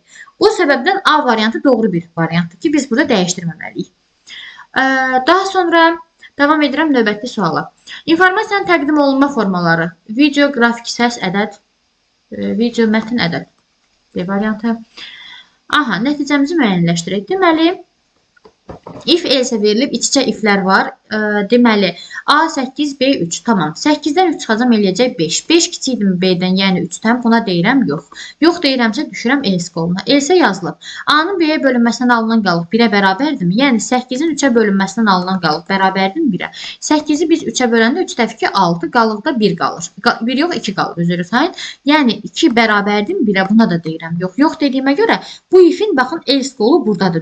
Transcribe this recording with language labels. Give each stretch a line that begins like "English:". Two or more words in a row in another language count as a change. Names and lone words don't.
Azerbaijani: O səbəbdən A variantı doğru bir variantdır ki, biz burada dəyişdirməməliyik. Daha sonra davam edirəm növbəti suala. İnformasiyanın təqdim olunma formaları. Video, qrafik, səs, ədəd, video, mətin, ədəd. B variantı. Aha, nəticəmizi müəyyənləşdirək. Deməli,
English: if else
Azerbaijani: verilib, iç-içə iflər var. Deməli, A 8, B 3. Tamam. 8-dən 3 çıxacam, eləyəcək 5. 5 kiçikdirmi B-dən, yəni 3-dən? Buna deyirəm, yox. Yox deyirəmsə, düşürəm else qoluna. Else yazılıb. A-nın B-yə bölünməsindən alınan qalıq 1-ə bərabərdirmi? Yəni 8-in 3-ə bölünməsindən alınan qalıq bərabərdirmi 1-ə? 8-i biz 3-ə böləndə 3 dəfə 2 6, qalıqda 1 qalır. 1 yox, 2 qalır, üzr sayın. Yəni 2 bərabərdirmi 1-ə? Buna da deyirəm, yox. Yox dediyimə görə bu ifin baxın else qolu buradadır.